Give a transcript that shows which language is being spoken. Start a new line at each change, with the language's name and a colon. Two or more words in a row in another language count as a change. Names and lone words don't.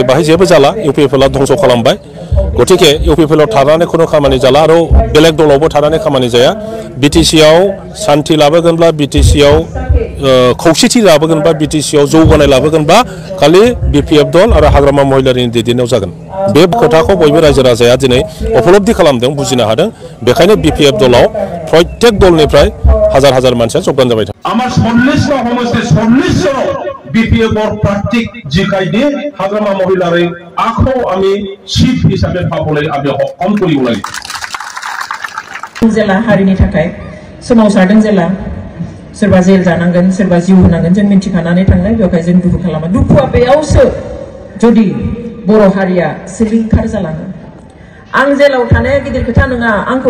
Bodo: बाहाय जेबो जाला इउपिपिएल धंस खालामबाय गतिके इउपिपिएल थानानै खुनु खामानि जाला आरो बेलेग दलावबो थानानै खामानि जाया बिटिसिआव शान्ति लाबोगोनब्ला बिटिसिआव खौसेथि लाबोगोनबा बिटिसिआव जौगानाय लाबोगोनबा खालि बिपिएफ दल आरो हाग्रामा महिलारिनि दैदेननायाव जागोन बे खोथाखौ बयबो रायजो राजाया दिनै उपलब्धि खालामदों बुजिनो हादों बेखायनो बिपिएफ दलाव प्रत्येक दलनिफ्राय हाजार हाजार मानसिया जोगदान जाबाय थायो
Assamese: আমার 40 সমষ্টি 40 জন বিপিএফৰ প্ৰাৰ্থীক জিকাইদি হাগ্ৰামা মহিলাৰে আকৌ আমি চিফ হিচাপে পাবলৈ আমি সক্ষম কৰিব লাগিব
Bodo: जेला हारिनि थाखाय सोमावसारदों जेला सोरबा जेल जानांगोन सोरबा जिउ होनांगोन जों मिन्थिखानानै थांनाय बेवहाय जों दुखु खालामा दुखुआ बेयावसो जुदि बर' हारिया सिलिंखार जालाङो आं जेलाव थानाया गिदिर खोथा नङा आंखौ